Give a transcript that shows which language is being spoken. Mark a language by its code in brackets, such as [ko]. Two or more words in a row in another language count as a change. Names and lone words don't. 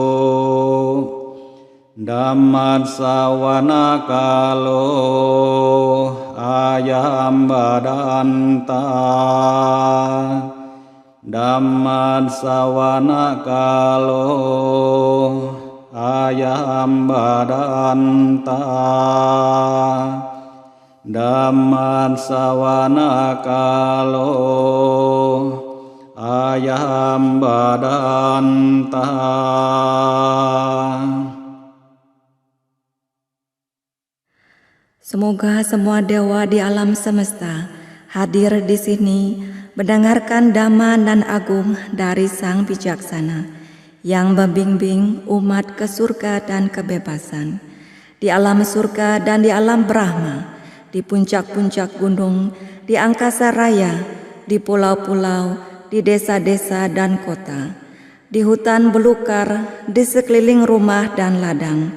[pi] ดัมมัสสวนาคาโลอายัมบาดันตาดัมมัสสวนาคาโลอายัมบาดันตาดัมมัสสวนาคาโลอายัมบาดันตา [id] Semoga semua dewa di alam semesta hadir di sini mendengarkan dhamma dan agung dari Sang Bijaksana yang membimbing umat ke surga dan kebebasan, di alam surga dan di alam Brahma, di puncak-puncak gunung, di angkasa raya, di pulau-pulau, di desa-desa dan kota, di hutan belukar, di sekeliling rumah dan ladang.